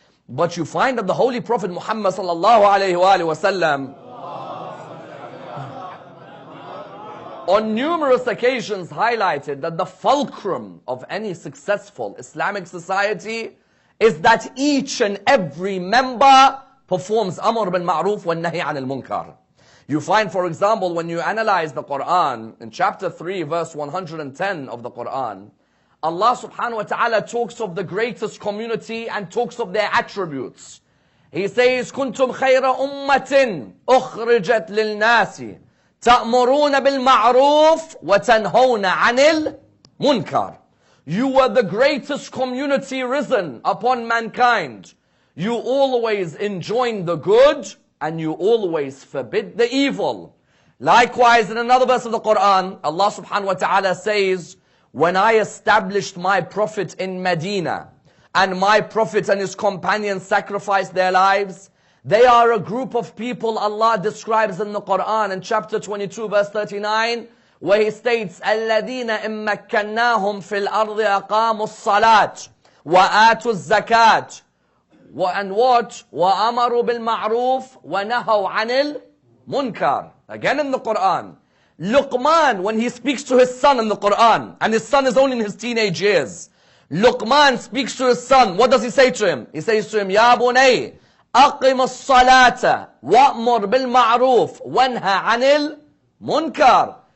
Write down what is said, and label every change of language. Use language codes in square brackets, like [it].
[en] But you find that the Holy Prophet Muhammad [ar] sallallahu alayhi wa sallam [en] on numerous occasions highlighted that the fulcrum of any successful Islamic society is that each and every member performs [ar] amr bil ma'ruf wa nahi anil munkar. [en] You find, for example, when you analyze the Quran, in chapter 3, verse 110 of the Quran, Allah [ar] subhanahu wa ta'ala [en] talks of the greatest community and talks of their attributes. He says, [ar] كُنْتُمْ خَيْرَ أُمَّةٍ أُخْرِجَتْ لِلنَّاسِ تَأْمُرُونَ بِالْمَعْرُوفِ وَتَنْهَوْنَ عَنِ الْمُنْكَرِ. [en] You were the greatest community risen upon mankind. You always enjoin the good and you always forbid the evil. Likewise, in another verse of the Quran, Allah [ar] subhanahu wa ta'ala [en] says, when I established my prophet in Medina, and my prophet and his companions sacrificed their lives, they are a group of people Allah describes in the Quran in chapter 22 verse 39, where he states, [ar] الَّذِينَ إِن مَّكَّنَّاهُمْ فِي الْأَرْضِ أَقَامُوا الصَّلَاةَ وَآتُوا الزَّكَاةَ [en] and what? [ar] وَأَمَرُوا بِالْمَعْرُوفِ وَنَهَوْا عَنِ الْمُنْكَرِ. [en] Again in the Quran, Luqman, when he speaks to his son in the Quran, and his son is only in his teenage years, Luqman speaks to his son. What does he say to him? He says to him, [ar] يَا بُنَيْ أَقِمَ الصَّلَاةَ وَأْمُرْ بِالْمَعْرُوفِ وَانْهَ عَنِ الْمُنْكَرِ.